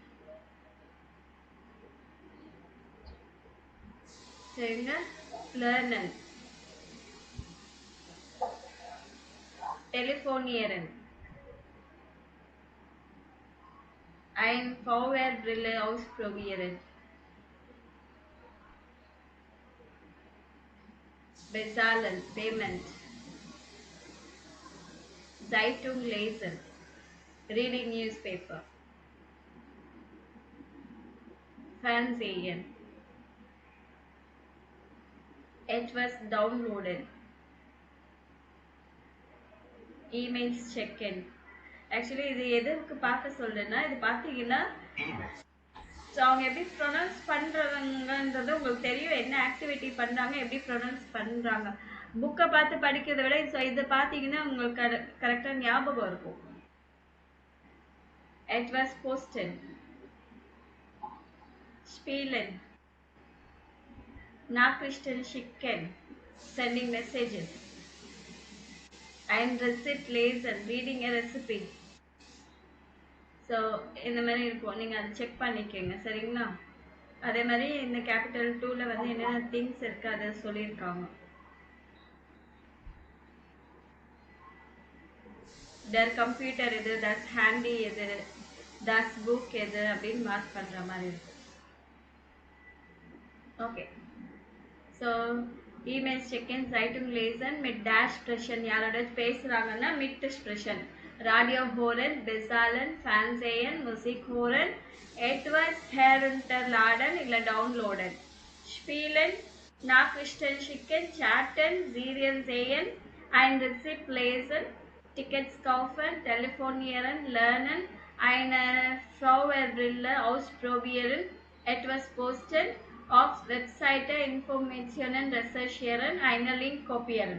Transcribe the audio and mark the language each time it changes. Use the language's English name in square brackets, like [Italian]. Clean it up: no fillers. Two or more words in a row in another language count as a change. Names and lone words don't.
[Tamil] So இவங்க Lernen. [German] Telefonieren. Ein VR-Brille ausprobieren. Bezahlen, payment. Zeitung lesen, [English] reading newspaper. [German] Fernsehen. Etwas downloaden. Emails check-in. [Tamil] Actually இது எதுக்கு பார்க்க சொல்றேன்னா இது பார்த்தீங்கன்னா அவங்க எப்படி ப்ரொனவுன்ஸ் பண்றாங்கன்றது உங்களுக்கு தெரியும், என்ன ஆக்டிவிட்டி பண்றாங்க, எப்படி ப்ரொனவுன்ஸ் பண்றாங்க. புக்கை பார்த்து படிக்கிறதை விட இது பார்த்தீங்கன்னா உங்களுக்கு கரெக்டாக ஞாபகம் இருக்கும். [German] Etwas posten. Spielen. Nachrichten schicken. [English] Sending messages. [German] Ein Rezept lesen. [English] Reading a recipe. [Tamil] ஸோ இந்த மாதிரி இருக்கும், நீங்கள் அதை செக் பண்ணிக்கோங்க சரிங்களா. அதே மாதிரி இந்த கேபிட்டல் 2ல வந்து என்னென்ன திங்ஸ் இருக்கு அதை சொல்லியிருக்காங்க. [German] der Computer [Tamil] எது, [German] das Handy [Tamil] எது, [German] das Buch [Tamil] எது அப்படின்னு மார்க் பண்ணுற மாதிரி இருக்கு. [English] okay, so email check-in, [German] Zeitung lesen mit dash sprechen. [Tamil] யாரோட பேசுகிறாங்கன்னா [German] mit sprechen. Radio hören, bezahlen, Fernsehen, Musik hören, etwas herunterladen இல்லை downloaden. Spielen, Nachrichten schicken, chatten, Serien sehen, ein Rezept lesen, Tickets kaufen, telefonieren, lernen, eine VR-Brille ausprobieren, etwas posten, auf Webseite Informationen recherchieren, eine Link kopieren.